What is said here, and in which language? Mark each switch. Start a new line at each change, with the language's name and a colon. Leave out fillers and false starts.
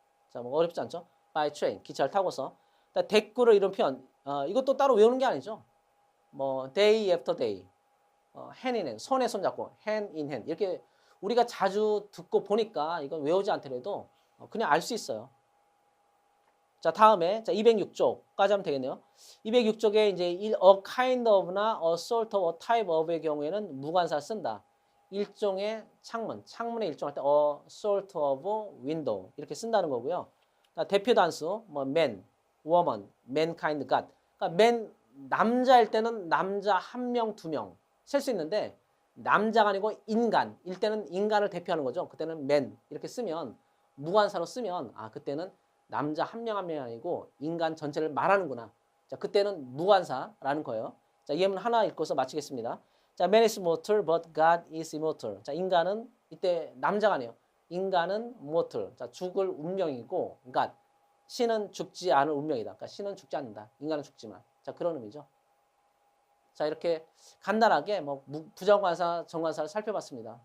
Korean: 자, 어렵지 않죠? by train. 기차를 타고서. 대꾸를 이런 표현. 이것도 따로 외우는 게 아니죠. day after day. hand in hand. 손에 손 잡고 hand in hand. 이렇게 우리가 자주 듣고 보니까 이건 외우지 않더라도 그냥 알 수 있어요. 자, 다음에 자, 206쪽까지 하면 되겠네요. 206쪽에 이제 a kind of나 a sort of, a type of의 경우에는 무관사 쓴다. 일종의 창문, 창문의 일종 할 때
English: a sort of window
Korean: 이렇게 쓴다는 거고요. 자, 대표 단수 뭐 man, woman, mankind, God. 그러니까 man 남자일 때는 남자 한 명, 두 명 셀 수 있는데 남자가 아니고 인간일 때는 인간을 대표하는 거죠. 그때는 man 이렇게 쓰면 무관사로 쓰면 아 그때는 남자 한 명 한 명이 아니고 인간 전체를 말하는구나. 자, 그때는 무관사라는 거예요. 자, 예문 하나 읽고서 마치겠습니다.
English: 자, man is mortal, but God is immortal.
Korean: 자, 인간은 이때 남자가 아니에요. 인간은 mortal. 자, 죽을 운명이고, God. 신은 죽지 않을 운명이다. 그러니까 신은 죽지 않는다. 인간은 죽지만. 자, 그런 의미죠. 자, 이렇게 간단하게 뭐 부정관사, 정관사를 살펴봤습니다.